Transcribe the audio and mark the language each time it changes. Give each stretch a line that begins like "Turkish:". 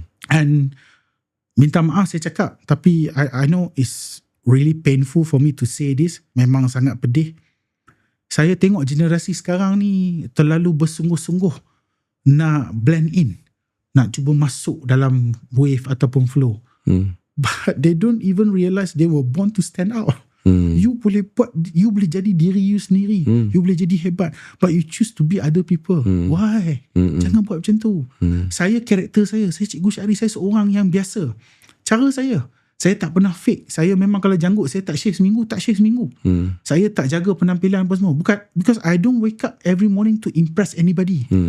English: And
Malay: minta maaf saya cakap, tapi
English: I know it's really painful for me to say this.
Malay: Memang sangat pedih. Saya tengok generasi sekarang ni terlalu bersungguh-sungguh nak
English: blend in,
Malay: nak cuba masuk dalam wave ataupun flow.
English: But they don't even realize they were born to stand out.
Malay: You boleh buat, you boleh jadi diri you sendiri.
English: You
Malay: boleh jadi hebat,
English: but you choose to be other people.
Malay: Why? Jangan buat macam tu. Saya, karakter saya Cikgu Syahri, saya seorang yang biasa. Cara saya tak pernah fake. Saya memang kalau janggut saya tak shave seminggu, Saya tak jaga penampilan apa semua.
English: Bukan, because I don't wake up every morning to impress anybody.